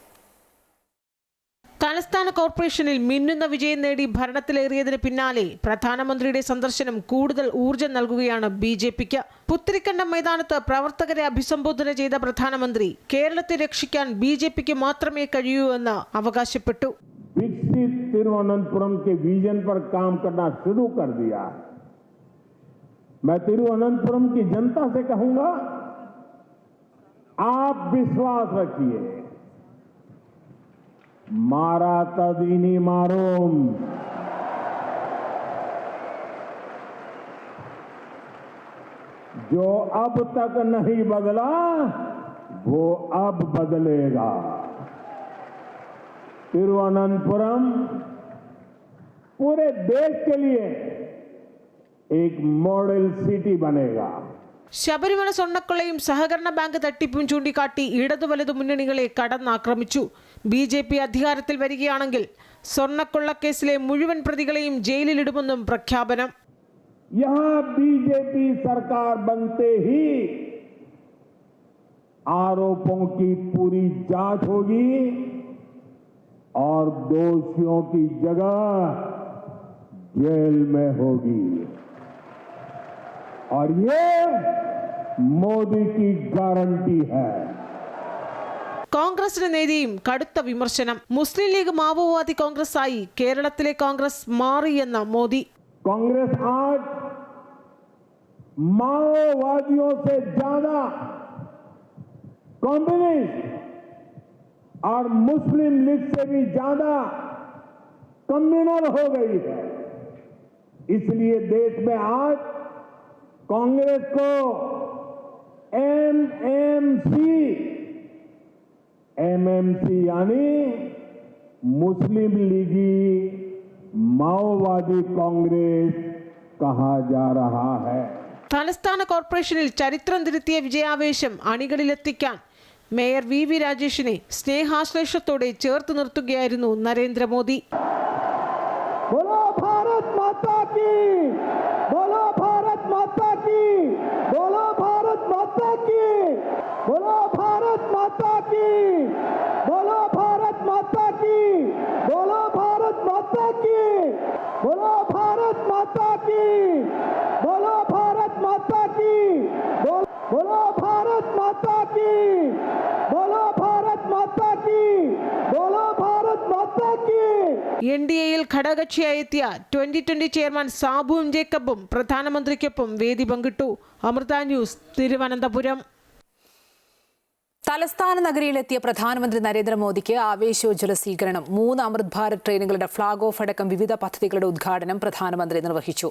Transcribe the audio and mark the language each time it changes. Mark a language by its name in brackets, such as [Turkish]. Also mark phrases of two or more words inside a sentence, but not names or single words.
[Malayalam] തലസ്ഥാന കോർപ്പറേഷനിൽ മിന്നുന്ന വിജയം നേടി ഭരണത്തിലേറിയതിന് പിന്നാലെ പ്രധാനമന്ത്രിയുടെ സന്ദർശനം കൂടുതൽ ഊർജ്ജം നൽകുകയാണ് BJPക്ക്. പുത്തരിക്കണ്ടം മൈതാനത്ത് പ്രവർത്തകരെ അഭിസംബോധന ചെയ്ത പ്രധാനമന്ത്രി കേരളത്തെ രക്ഷിക്കാൻ BJPക്ക് മാത്രമേ കഴിയൂ എന്ന് അവകാശപ്പെട്ടു. [Hindi] विकसित तिरुवनंतपुरम के विजन पर काम करना शुरू कर दिया। मैं तिरुवनंतपुरम की जनता से कहूंगा, आप विश्वास रखिए, मारा तदीनी मारूम। जो अब तक नहीं बदला वो अब बदलेगा। तिरुवनंतपुरम पूरे देश के लिए एक मॉडल सिटी बनेगा. [Malayalam] ശബരിമല സ്വർണ്ണക്കൊള്ളയും സഹകരണ ബാങ്ക് തട്ടിപ്പും ചൂണ്ടിക്കാട്ടി ഇടതു വലതു മുന്നണികളെ കടന്നാക്രമിച്ചു. BJP അധികാരത്തിൽ വരികയാണെങ്കിൽ സ്വർണ്ണക്കൊള്ളക്കേസിലെ മുഴുവൻ പ്രതികളെയും ജയിലിലിടുമെന്നും പ്രഖ്യാപനം. [Hindi] यहाँ BJP सरकार बनते ही आरोपों की पूरी जांच होगी और दोषियों की जगह जेल में होगी और ये मोदी की गारंटी है. [Malayalam] കോൺഗ്രസിന് നേരെയും കടുത്ത വിമർശനം. മുസ്ലിം ലീഗ് മാവോവാദി കോൺഗ്രസായി കേരളത്തിലെ കോൺഗ്രസ് മാറിയെന്ന മോദി. [Hindi] कांग्रेस आज माओवादियों से ज्यादा कम्युनिस्ट और मुस्लिम लीग से भी ज्यादा कम्युनल हो गई है. इसलिए देश में आज कांग्रेस को MMC यानी मुस्लिम लीगी माओवादी कांग्रेस कहा जा रहा है. [Malayalam] തലസ്ഥാന കോർപ്പറേഷനിൽ ചരിത്രം തിരുത്തിയ വിജയാവേശം അണികളിലെത്തിക്കാൻ മേയർ VV രാജേഷിനെ സ്നേഹാശ്ലേഷത്തോടെ ചേർത്ത് നിർത്തുകയായിരുന്നു നരേന്ദ്രമോദി. [Hindi] बोलो भारत माता की, बोलो भारत माता की, बोलो भारत माता की, बोलो भारत माता की, बोलो भारत माता की, बोलो भारत माता की, बोलो भारत भारत माता की, बोलो भारत माता की, बोलो भारत माता की, बोलो भारत माता की, बोलो भारत माता की। [Malayalam] NDAയിൽ ഘടകകക്ഷിയായി എത്തിയ 2020 ചെയർമാൻ സാബു എം ജേക്കബും പ്രധാനമന്ത്രിക്കൊപ്പം വേദി പങ്കിട്ടു. അമൃത ന്യൂസ്, തിരുവനന്തപുരം. തലസ്ഥാന നഗരിയിലെത്തിയ പ്രധാനമന്ത്രി നരേന്ദ്രമോദിക്ക് ആവേശോജ്വല സ്വീകരണം. 3 അമൃത് ഭാരത് ട്രെയിനുകളുടെ ഫ്ളാഗ് ഓഫ് അടക്കം വിവിധ പദ്ധതികളുടെ ഉദ്ഘാടനം പ്രധാനമന്ത്രി നിർവഹിച്ചു.